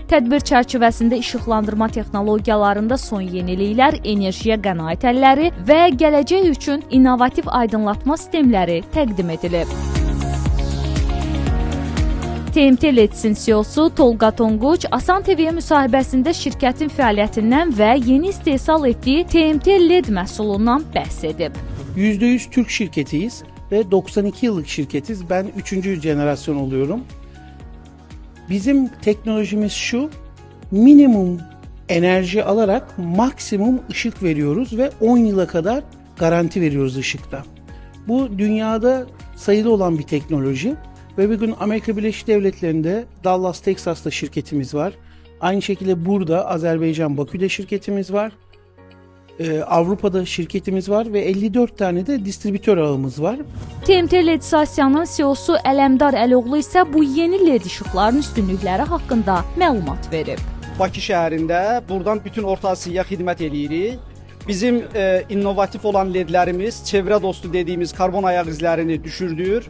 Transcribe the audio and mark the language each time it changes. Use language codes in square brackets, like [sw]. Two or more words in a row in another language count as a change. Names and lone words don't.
[az] Tədbir çərçivəsində işıqlandırma texnologiyalarında son yeniliklər, enerjiyə qənaət əlləri və gələcək üçün innovativ aydınlatma sistemləri təqdim edilib. TMT LEDS-in CEO-su Tolga Tonguç, Asan TV-yə müsahibəsində şirkətin fəaliyyətindən və yeni istehsal etdiyi TMT LED məhsulundan bəhs edib. [tr] %100 Türk şirketiyiz ve 92 yıllık şirketiz. Ben 3. jenerasyon oluyorum. Bizim teknolojimiz şu, minimum enerji alarak maksimum ışık veriyoruz ve 10 yıla kadar garanti veriyoruz ışıkta. Bu dünyada sayılı olan bir teknoloji ve bugün Amerika Birleşik Devletleri'nde Dallas, Texas'ta şirketimiz var. Aynı şekilde burada Azerbaycan, Bakü'de şirketimiz var. Avrupa'da şirketimiz var ve 54 tane de distribütör ağımız var. [az] TMT LEDS Asiyanın CEO-su Ələmdar Əloğlu isə bu yeni LED işıqların üstünlükləri haqqında məlumat verib. Bakı şəhərində buradan bütün Orta Asiyaya xidmət edirik. Bizim innovatif olan ledlərimiz çevrə dostu dediyimiz karbon ayaq izlərini düşürdür.